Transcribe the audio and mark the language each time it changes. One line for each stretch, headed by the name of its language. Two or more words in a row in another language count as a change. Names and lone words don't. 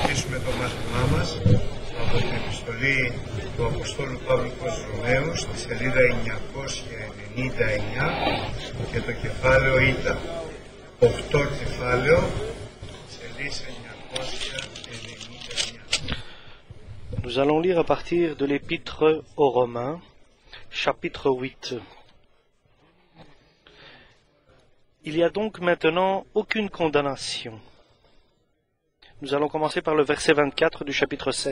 Greek: συνεχίσουμε το μάθημά μας από την επιστολή του Αποστόλου Παύλου προς τους Ρωμαίους στη σελίδα 999 και το κεφάλαιο Ήτα. 8 κεφάλαιο, σελίδα 999.
French: Nous allons lire à partir de l'épître aux Romains, chapitre 8. Il y a donc maintenant aucune condamnation. Nous allons commencer par le verset 24 du chapitre 7.